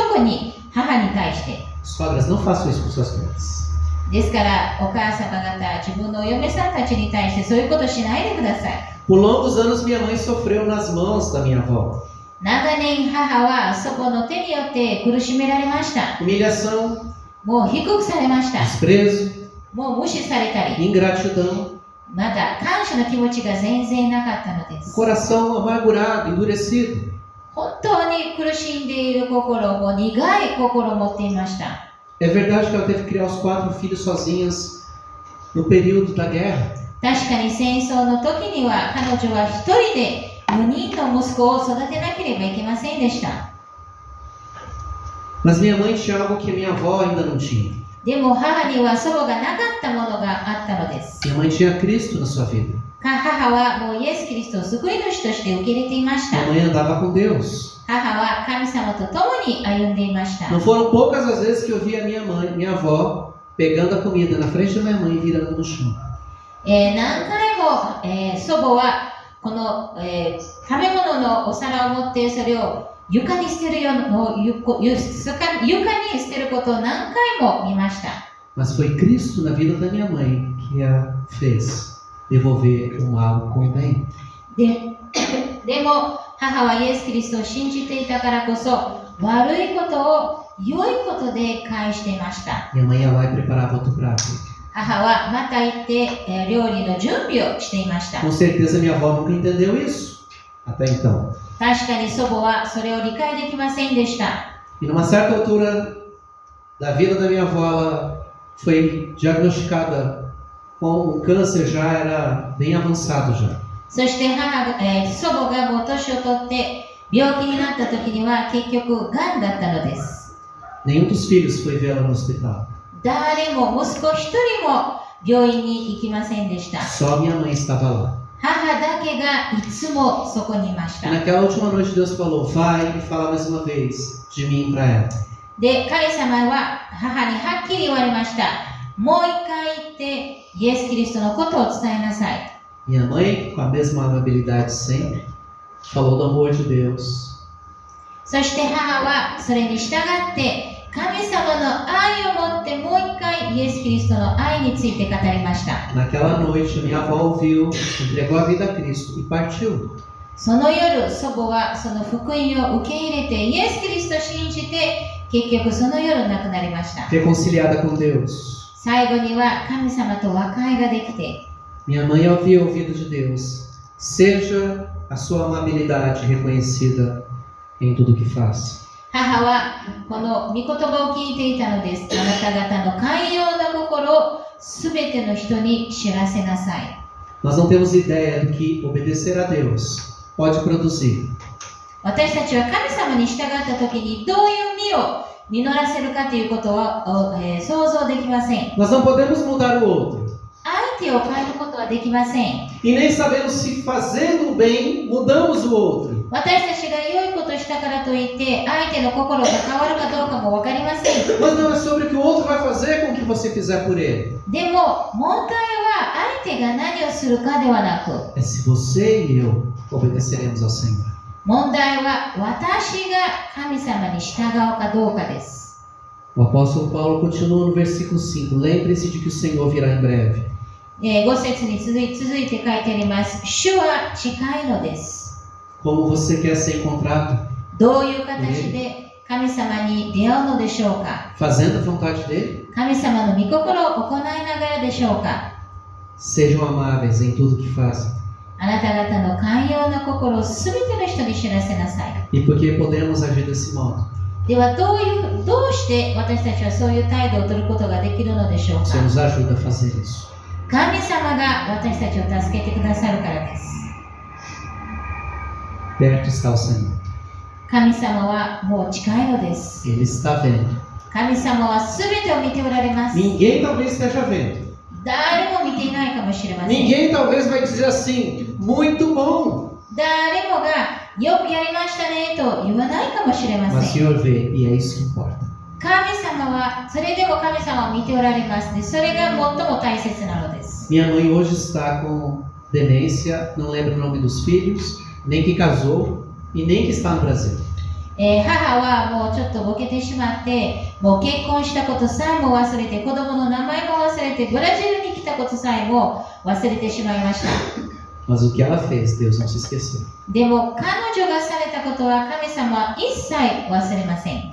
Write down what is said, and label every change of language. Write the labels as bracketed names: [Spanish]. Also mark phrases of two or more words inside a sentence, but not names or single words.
[Japanese] 特に母に対して。 [Portuguese] Sogras, não façam isso com suas netas. [Japanese] ですからお母様方、自分のお嫁さんたちに対してそういうことしないでください。 [Portuguese] Por longos anos minha mãe sofreu nas mãos da minha avó. [Japanese] 長年母は祖母の手によって苦しめられました。 [Portuguese] Humilhação, [Japanese] もう低くされました。 [Portuguese] desprezo, [Japanese] もう無視されたり、 [Portuguese] ingratidão, [Japanese] また感謝の気持ちが全然なかったのです。 [Portuguese] coração amargurado, endurecido. [Japanese] 本当に苦しんでいる心も苦い心を持っていました。 [Portuguese] É verdade que ela teve que criar os 4 filhos sozinhas no período da guerra. [Japanese] 確かに戦争の時には彼女は一人で4人の息子を育てなければいけませんでした。 [Portuguese] Mas minha mãe tinha algo que minha avó ainda não tinha. [Japanese] でも母には祖母がなかったものがあったのです。 [Portuguese] Minha mãe tinha Cristo na sua vida. [Japanese] 母はもうイエス・キリストを救い主として受け入れていました。 [Portuguese] Minha mãe andava com Deus. [Japanese] 母は神様と共に歩んでいました。 [Portuguese] Não foram poucas as vezes que eu via minha mãe, minha avó, pegando a comida na frente da minha mãe e virando no chão. [Japanese] 何回も、祖母はこの、食べ物のお皿を持ってそれを床に捨てる床に捨てることを何回も見ました。 [Portuguese] Mas foi Cristo na vida da minha mãe que a fez devolver o mal com o bem. [Japanese] でも母はイエス・キリストを信じていたからこそ悪いことを良いことで返していました。 [Portuguese] Minha mãe ia lá e preparava outro prato. [Japanese] 母はまた行って、料理の準備をしていました。 [Portuguese] Com certeza minha avó nunca entendeu isso até então. [Japanese] 確かに祖母はそれを理解できませんでした。 [Portuguese] E numa certa altura da vida da minha avó, ela foi diagnosticada com um câncer, já era bem avançado já. [Japanese] そして祖母がもう年を取って病気になった時には結局がんだったのです。 [Portuguese] Nenhum dos filhos foi vê-la no hospital. [Japanese] 誰も息子一人も病院に行きませんでした。 [Portuguese] Só minha mãe estava lá. [Japanese] 母だけがいつもそこにいまし [Portuguese] E [Japanese] た。 [Portuguese] naquela última noite Deus falou, vai e fala mais uma vez de mim para ela. [Japanese] で、神様は母にはっきり言われました。もう一回言ってイエス・キリストのことを伝えなさい。 [Portuguese] Minha mãe, com a mesma amabilidade sempre, falou do amor de Deus. [Japanese] そして母はそれに従って神様の愛を持ってもう一回イエス・キリストの愛について語りました。 [Portuguese] Naquela noite minha avó ouviu, entregou a vida a Cristo e partiu. [Japanese] その夜、祖母はその福音を受け入れてイエス・キリストを信じて結局その夜亡くなりました。 [Portuguese] Reconciliada com Deus. [Japanese] 最後には神様と和解ができて [Portuguese] Minha mãe ouvia o ouvido de Deus. Seja a sua amabilidade reconhecida em tudo que faz. [Japanese] 母はこの御言葉を聞いていたのです。あなた方の寛容な心をすべての人に知らせなさい。 [Portuguese] Nós não temos ideia do que obedecer a Deus pode produzir. [Japanese] 私たちは神様に従った時にどういう実を実らせるかということは、想像できません。 [Portuguese] Nós não podemos mudar o outro. [Japanese] 相手を変えることはできません。 [Portuguese] E nem sabemos se fazendo o bem mudamos o outro. [Japanese] 私たちが良いことをしたからといって相手の心が変わるかどうかも分かりません。 [Portuguese] Mas não é sobre o que o outro vai fazer com o que você fizer por ele. [Japanese] でも問題は相手が何をするかではなく [Portuguese] É se você e eu obedeceremos ao Senhor. [Japanese] 問題は私が神様に従うかどうかです。 [Portuguese] O apóstolo Paulo continua no versículo 5. Lembre-se de que o Senhor virá em breve. [Japanese] 5 節に続いて書いてあります。主は近いのです。 [Portuguese] Como você quer ser encontrado? [Japanese] どういう形で神様に出会うのでしょうか。 [Portuguese] Fazendo a vontade dele? [Japanese] 神様の御心を行いながらでしょうか。 [Portuguese] Sejam amáveis em tudo que fazem. [Japanese] あなた方の寛容な心をすべての人に知らせなさい。 [Portuguese] E por que podemos agir desse modo? [Japanese] ではどうして私たちはそういう態度を取ることができるのでしょう [Portuguese] O [Japanese] か。 [Portuguese] Senhor nos ajuda a fazer isso. [Japanese] 神様が私たちを助けてくださるからです。 [Portuguese] Perto está o Senhor. [Japanese] 神様はもう近いのです。 [Portuguese] Ele está vendo. [Japanese] 神様はすべてを見ておられます。 [Portuguese] Ninguém talvez esteja vendo. [Japanese] 誰も見ていないかもしれません。 [Portuguese] Ninguém talvez vai dizer assim, muito bom. [Japanese] 誰もがよくやりましたねと言わないかもしれま [Portuguese] Mas o [Japanese] せん。 [Portuguese] Senhor vê e é isso que importa. [Japanese] 神様は、それでも神様は見ておられますね。それが最も大切なのです。 [Portuguese] Minha mãe hoje está com demência, não lembra o nome dos filhos, nem que casou e nem que está no Brasil. [Japanese] 母はもうちょっとボケてしまって、もう結婚したことさえも忘れて、子供の名前も忘れて、ブラジルに来たことさえも忘れてしまいました。 [Portuguese] Mas o que ela fez, Deus não se esqueceu. [Japanese] でも彼女がされたことは神様は一切忘れません。